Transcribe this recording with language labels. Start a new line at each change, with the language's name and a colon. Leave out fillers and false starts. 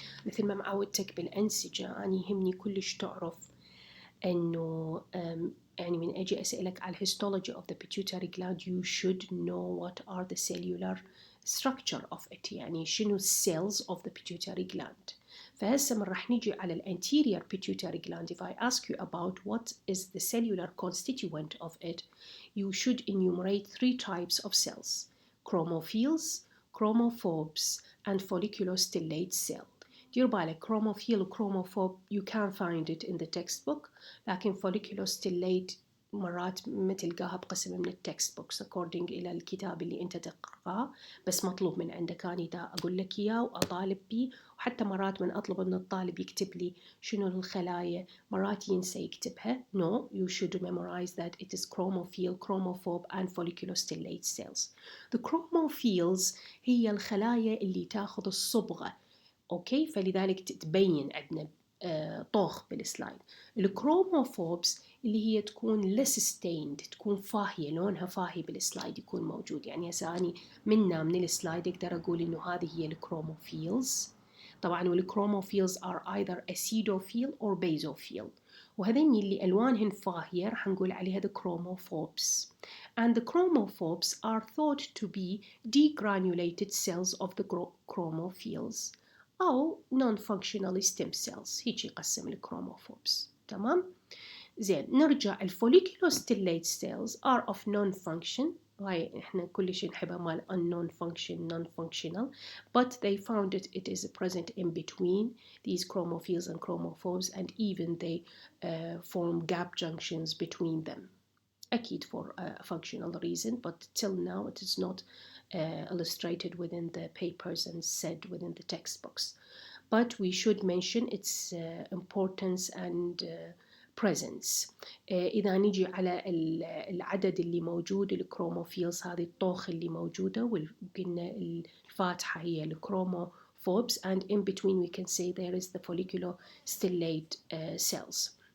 Arabic: مثل ما معودتك بالأنسجة، أنا يهمني كلش تعرف أنه يعني من أجي أسألك على
English: histology of the pituitary gland you should know what are the cellular structure of it،
Arabic: يعني شنو
English: cells of the pituitary gland.
Arabic: فهسه من راح نيجي على anterior pituitary gland.
English: If I ask you about what is the cellular constituent of it, you should enumerate 3 types of cells: chromophils, chromophobes, and folliculostellate cell.
Arabic: دير بالك chromophil و chromophobe
English: you can find it in the textbook،
Arabic: لكن folliculostellate مرات ما تلقاها بقسم من التكست بوكس according إلى الكتاب اللي أنت تقرأه، بس مطلوب من عندك أنا دا أقول لك إياه وأطالب بيه. وحتى مرات من أطلب من الطالب يكتب لي شنو الخلايا مرات ينسى يكتبها.
English: No, you should memorize that it is chromophil, chromophore and folliculostellate cells. The chromophils
Arabic: هي الخلايا اللي تاخذ الصبغة، أوكي، فلذلك تبين عندنا طوخ بالسلايد. الكروموفوبس اللي هي تكون
English: less stained،
Arabic: تكون فاهية، لونها فاهي بالسلايد يكون موجود. يعني هسه أني من السلايد أقدر أقول إنه هذه هي الكروموفيلز. طبعا والكروموفيلز
English: are either acidophil or basophil،
Arabic: وهذين اللي ألوانهن فاهية راح نقول عليها
English: the chromophobes. And the chromophobes are thought to be degranulated cells of the chromophils أو non-functional stem cells.
Arabic: هيك يقسم الكروموفوبس. تمام؟ زين، نرجع
English: الfolliculostellate cells are of non-function.
Arabic: هاي احنا كل شيء نحبها مال
English: non-function non-functional، but they found it is present in between these chromophils and chromophobes, and even they form gap junctions between them. أكيد for a functional reason, but till now it is not illustrated within the papers and said within the textbooks. But we should mention its importance and presence.
Arabic: إذا نيجي على العدد اللي موجود الكروموفيلز، هذه الطوخ اللي موجودة، وقلنا الفاتحة هي الكروموفوبس،
English: and in between we can say there is the folliculostellate cells.